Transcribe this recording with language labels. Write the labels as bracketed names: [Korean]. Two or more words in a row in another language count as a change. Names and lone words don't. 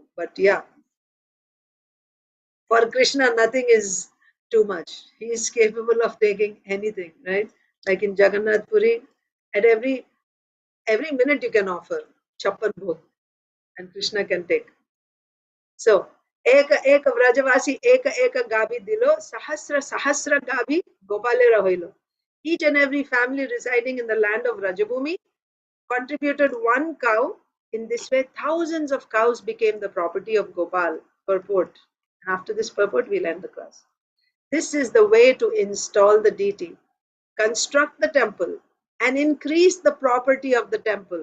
[English] But yeah, for Krishna, nothing is too much. He is capable of taking anything, right? Like in Jagannath Puri, at every minute you can offer [Hindi] छप्पन भोग, [English] and Krishna can take. So, [Bangla] এক এক ব্রজবাসী, এক এক গাভী দিলো, সহস্র সহস্র গাভী গোপালে রহিলো. [English] Each and every family residing in the land of Rajabhumi contributed one cow In this way, thousands of cows became the property of Gopal. Purport. And after this purport, we'll end the class. This is the way to install the deity. Construct the temple and increase the property of the temple.